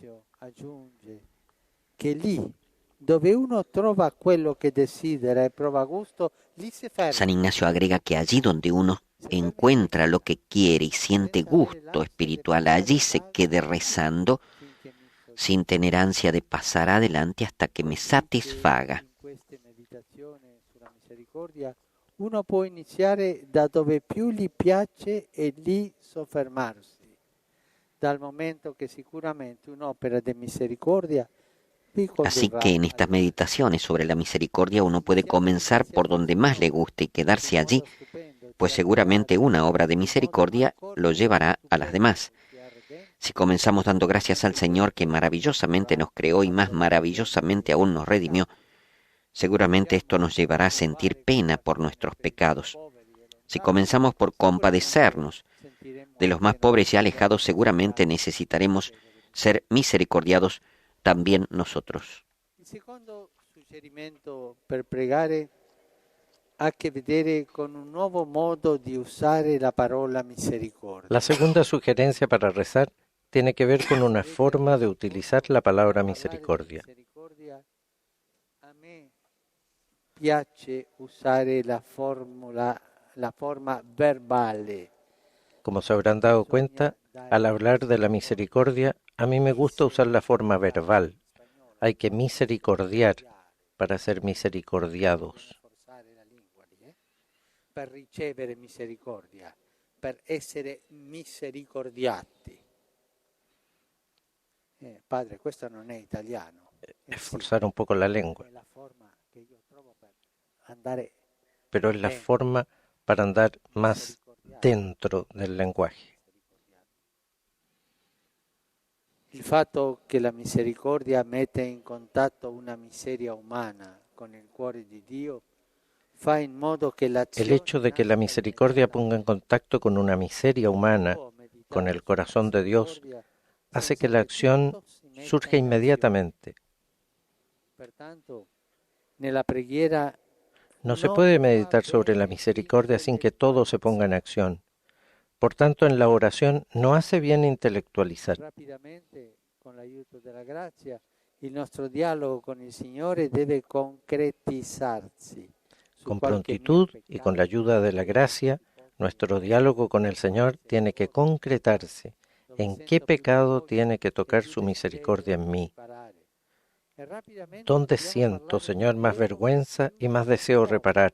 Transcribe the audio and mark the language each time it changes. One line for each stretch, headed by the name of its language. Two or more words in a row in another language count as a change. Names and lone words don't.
Spanish: San Ignacio agrega que allí donde uno encuentra lo que quiere y siente gusto espiritual, allí se quede rezando sin tener ansia de pasar adelante hasta que me satisfaga.
Italian: Uno può iniziare da dove più gli piace e lì soffermarsi, dal momento che sicuramente un'opera di misericordia.
Spanish: Así que en estas meditaciones sobre la misericordia uno puede comenzar por donde más le guste y quedarse allí, pues seguramente una obra de misericordia lo llevará a las demás. Si comenzamos dando gracias al Señor que maravillosamente nos creó y más maravillosamente aún nos redimió, seguramente esto nos llevará a sentir pena por nuestros pecados. Si comenzamos por compadecernos de los más pobres y alejados, seguramente necesitaremos ser misericordiados también nosotros.
Italian: Il secondo suggerimento per pregare ha a che vedere con un nuovo modo di usare la parola misericordia.
Spanish: La segunda sugerencia para rezar tiene que ver con una forma de utilizar la palabra misericordia.
Italian: A me piace usare la forma verbale.
Spanish: Como se habrán dado cuenta, al hablar de la misericordia, a mí me gusta usar la forma verbal. Hay que misericordiar para ser misericordiados.
Italian: Per ricevere misericordia, per essere misericordiati. Padre, questo non è italiano.
Spanish: Esforzar un poco la lengua.
Italian: È la forma che io trovo per andare.
Spanish: Pero es la forma para andar más dentro del lenguaje.
Italian: Il fatto che la misericordia mette in contatto una miseria umana con il cuore di Dio
Spanish: El hecho de que la misericordia ponga en contacto con una miseria humana, con el corazón de Dios, hace que la acción surja inmediatamente. No se puede meditar sobre la misericordia sin que todo se ponga en acción. Por tanto, en la oración no hace bien intelectualizar.
Italian: Con l'aiuto della grazia, il nostro dialogo con il Signore deve concretizzarsi.
Spanish: Con prontitud y con la ayuda de la gracia, nuestro diálogo con el Señor tiene que concretarse. ¿En qué pecado tiene que tocar su misericordia en mí? ¿Dónde siento, Señor, más vergüenza y más deseo reparar?